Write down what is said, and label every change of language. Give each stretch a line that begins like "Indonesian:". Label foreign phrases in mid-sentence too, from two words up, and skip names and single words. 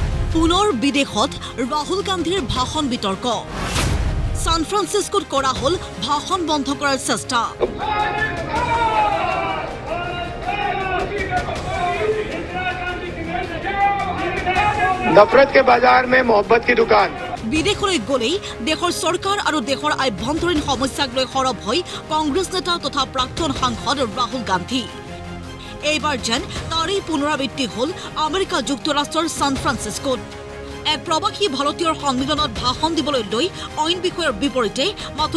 Assamese: পুনৰ বিদেশত ৰাহুল গান্ধীৰ ভাষণ বিতৰ্ক সান ফ্ৰান্সিস্কোত কৰা হল ভাষণ বন্ধ কৰাৰ চেষ্টা
Hindi: नफरत के बाजार में मोहब्बत की दुकान
Assamese: বিদেশলৈ গলেই দেশৰ চৰকাৰ আৰু দেশৰ আভ্যন্তৰীণ সমস্যাক লৈ সৰব হৈ কংগ্ৰেছ নেতা তথা প্ৰাক্তন সাংসদ ৰাহুল গান্ধী এইবাৰ যেন তাৰেই পুনৰাবৃত্তি হল আমেৰিকা যুক্তৰাষ্ট্ৰৰ সান ফ্ৰান্সিস্কোত এক প্ৰবাসী ভাৰতীয়ৰ সন্মিলনত ভাষণ দিবলৈ লৈ অইন বিষয়ৰ বিপৰীতে মাথো